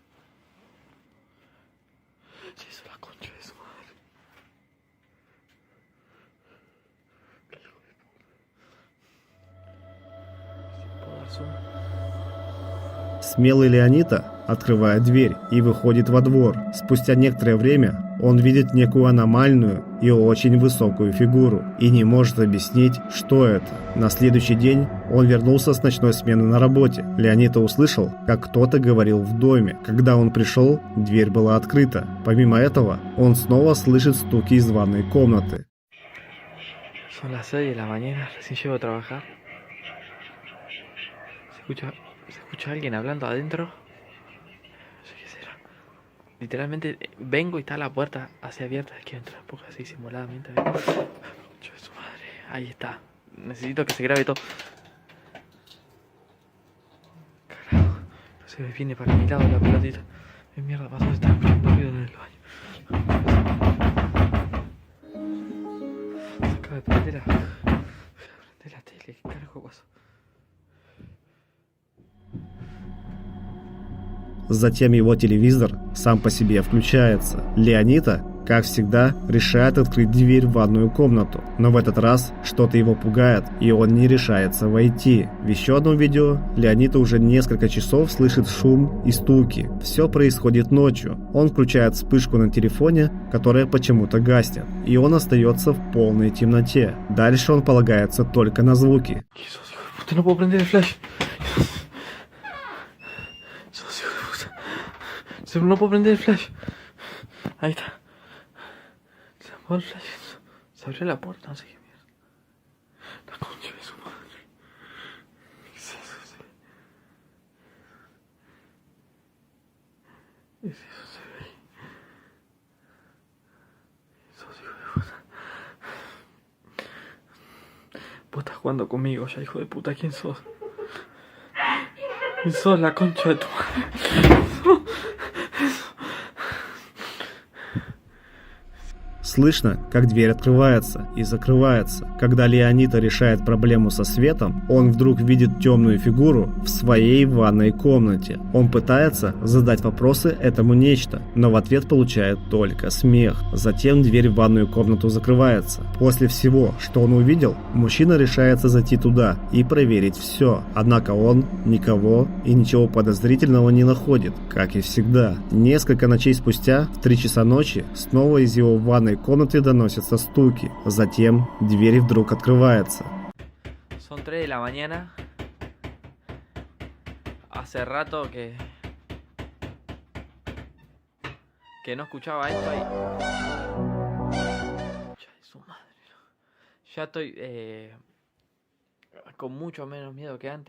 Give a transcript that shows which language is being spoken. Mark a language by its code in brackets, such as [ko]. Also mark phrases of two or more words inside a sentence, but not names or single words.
[es] Se hizo la concha de su madre. Qué hijo de puta. Si puedo dar zoom. [ru] Смелый Леонита открывает дверь и выходит во двор. Спустя некоторое время он видит некую аномальную и очень высокую фигуру и не может объяснить, что это. На следующий день он вернулся с ночной смены на работе. Леонита услышал, как кто-то говорил в доме. Когда он пришел, дверь была открыта. Помимо этого, он снова слышит стуки из ванной комнаты. [es] Son las 6 de la mañana, recién llego a trabajar. ¿Se escucha alguien hablando adentro? No sé qué será. Literalmente vengo y está la puerta así abierta. Quiero entrar un poco así simuladamente. Concha de su madre. Ahí está. Necesito que se grabe todo. Carajo. No se me viene para mi lado la pelotita. ¿Qué mierda pasó? Está escuchando ruido en el baño. Se acaba de prender la tele. ¿Qué carajo pasó? [ru] Затем его телевизор сам по себе включается. Леонита, как всегда, решает открыть дверь в ванную комнату. Но в этот раз что-то его пугает, и он не решается войти. В еще одном видео Леонита уже несколько часов слышит шум и стуки. Все происходит ночью. Он включает вспышку на телефоне, которая почему-то гаснет, и он остается в полной темноте. Дальше он полагается только на звуки. Puta, no puedo prender el flash. No puedo prender el flash. Ahí está. Se apagó el flash. Se abrió la puerta, no sé qué mierda. La concha de su madre. ¿Qué es eso? ¿Qué es eso? Se ve ahí. Sos hijo de puta. Vos estás jugando conmigo ya, hijo de puta. ¿Quién sos? Sos la concha de tu madre. Слышно, как дверь открывается и закрывается. Когда Леонита решает проблему со светом, он вдруг видит темную фигуру в своей ванной комнате. Он пытается задать вопросы этому нечто, но в ответ получает только смех. Затем дверь в ванную комнату закрывается. После всего, что он увидел, мужчина решается зайти туда и проверить все. Однако он никого и ничего подозрительного не находит, как и всегда. Несколько ночей спустя, в 3 часа ночи, снова из его ванной комнаты доносятся стуки. Затем дверь вдруг открывается. [es] Son 3 de la mañana. Hace rato que no escuchaba esto ahí. Su madre. Ya estoy con mucho menos miedo que antes.